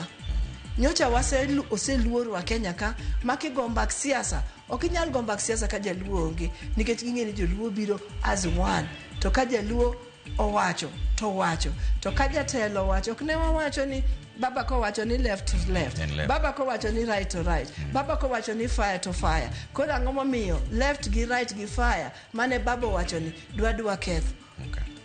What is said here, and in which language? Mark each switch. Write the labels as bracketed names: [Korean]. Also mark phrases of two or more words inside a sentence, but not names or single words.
[Luo (Kenya and Tanzania)] Nyocha oseluoro wa Kenya ka, makigo mbak siasa. Ok inyal go mbak siasa ka jaluo onge. Nikech ging'e ni joluo biro [English] as one. [Luo (Kenya and Tanzania)] To ka jaluo owacho to wacho to ka jatelo wacho ok ne wawacho ni baba ko wacho ni [English] left to left, [Luo (Kenya and Tanzania)] baba ko wacho ni [English] right to right, [Luo (Kenya and Tanzania)] baba ko wacho ni [English] fire to fire. [Luo (Kenya and Tanzania)] Koro ang'o momiyo left gi right gi fire mane baba wacho ni dwa ketho.